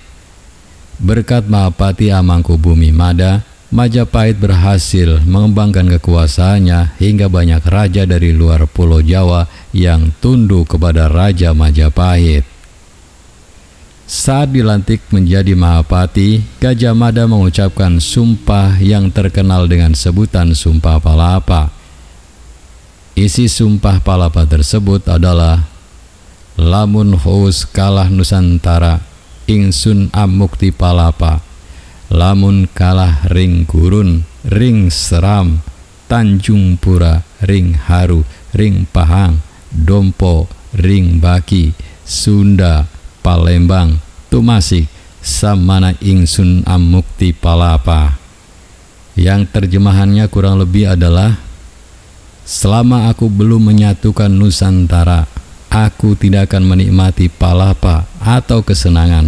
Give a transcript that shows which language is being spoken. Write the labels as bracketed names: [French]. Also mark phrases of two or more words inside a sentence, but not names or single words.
[Indonesian] Berkat Mahapati Amangkubumi Mada, Majapahit berhasil mengembangkan kekuasaannya hingga banyak raja dari luar Pulau Jawa yang tunduk kepada Raja Majapahit. Saat dilantik menjadi Mahapati, Gajah Mada mengucapkan sumpah yang terkenal dengan sebutan Sumpah Palapa. Isi Sumpah Palapa tersebut adalah [Kawi] lamun hous kalah Nusantara, ingsun amukti palapa. Lamun kalah ring gurun, ring seram, Tanjung Pura, ring haru, ring pahang, Dompo, ring baki, Sunda, Palembang, tumasik, samana ingsun amukti palapa. [Indonesian] Yang terjemahannya kurang lebih adalah, selama aku belum menyatukan Nusantara, aku tidak akan menikmati palapa atau kesenangan.